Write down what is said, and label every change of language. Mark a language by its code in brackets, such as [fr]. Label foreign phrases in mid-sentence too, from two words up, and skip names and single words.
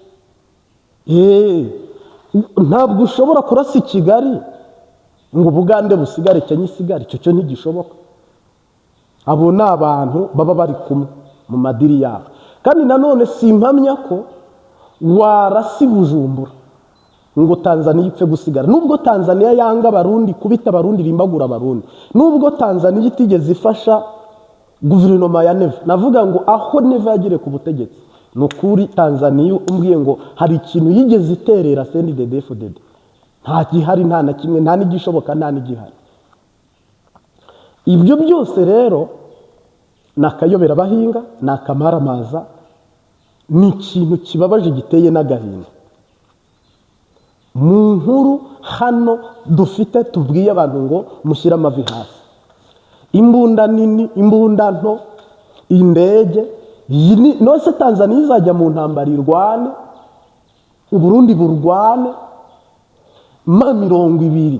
[rw] Ntabwo ushobora kurasa i Kigali ngo Ubugande busigare, Kenya isigare, icyo cyo ntigishoboka. Abo ni abantu baba bari kumwe mu madiri yabo. Kandi nanone simpamya ko warasi Bujumbura ngo Tanzania ipfe gusigara, nubwo Tanzania yanga Abarundi, kubita Abarundi, rimbagura Abarundi, nubwo Tanzania itigeze ifasha guverinoma ya Neva. Navuga ngo aho Neva yagire ku butegetsi, nukuri Tanzania umbwiye ngo hari ikintu yigeze iterera CNDD-FDD, nta gihari, nta na kimwe, nta n'igishoboka, nta n'igihari. Ibyo byose rero nakayobera bahinga, nakamaramaza, ni ikintu kibabaje giteye n'agahinda. Mu nkuru hano dufite tubwiye abantu ngo mushyire amavi hasi, imbunda nini, imbunda nto, indege, nose Tanzania izajya mu ntambara irwane, u Burundi burwane, M20.